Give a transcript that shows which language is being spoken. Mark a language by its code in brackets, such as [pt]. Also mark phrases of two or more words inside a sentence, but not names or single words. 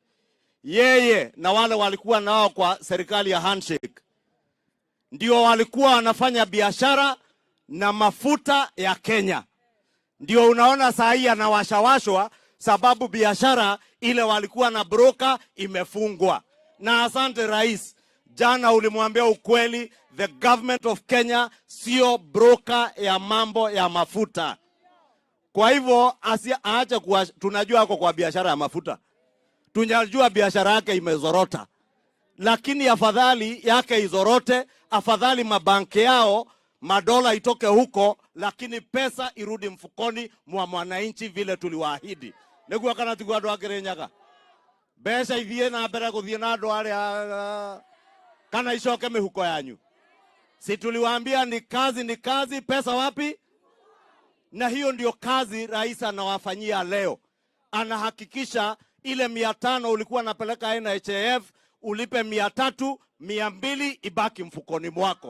[sw] Yeye na wale walikuwa nao kwa serikali ya handshake ndio walikuwa wanafanya biashara na mafuta ya Kenya. Ndio unaona saa hii anawashawashwa sababu biashara ile walikuwa na broker imefungwa. Na asante rais, jana ulimwambia ukweli, [en] the government of Kenya [sw] sio broker ya mambo ya mafuta. Kwa hivyo aache kuwa, tunajua ako kwa biashara ya mafuta. Tunajua biashara yake imezorota. Lakini afadhali yake izorote, afadhali mabanki yao madola itoke huko, lakini pesa irudi mfukoni mwa mwananchi vile tuliwaahidi. [ki] Negua kana tigwa ndo Kirinyaga. Besha ithie na mbere guthie na ndo aria kana icoke mihuko yanyu. [sw] Si tuliwaambia ni kazi, pesa wapi? Na hiyo ndio kazi rais anawafanyia leo. Anahakikisha ile 500 ulikuwa napeleka NHIF ulipe 300, 200 ibaki mfukoni mwako.